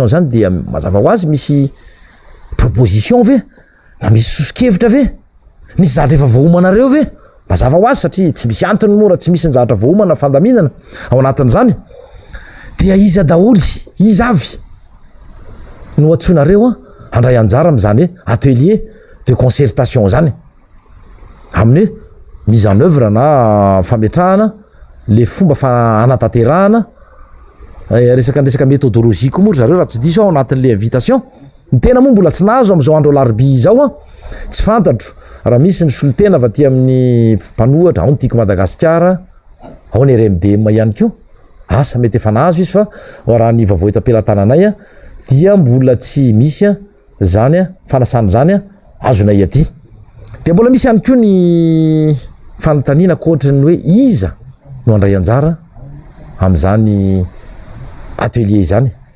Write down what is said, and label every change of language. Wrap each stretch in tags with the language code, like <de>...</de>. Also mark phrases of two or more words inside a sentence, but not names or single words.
<mg>zany dia mazava ho azy misy proposition ve na misy soso-kevitra ve misy zavatra efa voahomanareo ve mazava ho azy satria tsy misy antony mora tsy misy ny zavatra voahomana fandaminana ao anatin'izany dia iza daholy iza avy no atsonareo handray anjara am'izany hoe</mg> <fr>atelier de concertation</fr> <mg>zany amin'ny hoe</mg> <fr>mise en œuvre</fr> <mg>na fametrahana le fomba fa anataterahana resaka méthodologie koa moa zareo raha tsy diso ao anatin'le invitation ny tena moa mbola tsy nahazo am'izao andro alarbi zao tsy fantatro raha misy ny solotena va ty amin'ny mpanohatra ao ny tiako Madagasikara ao ny RMDM ihany koa asa mety efa nahazo izy fa raha ny vavoeta pelatananay dia mbola tsy misy zany fanasany zany azonay aty de mbola misy ihany koa ny fanontaniana koatrany hoe iza no andray anjara am'izany atelier zany</mg>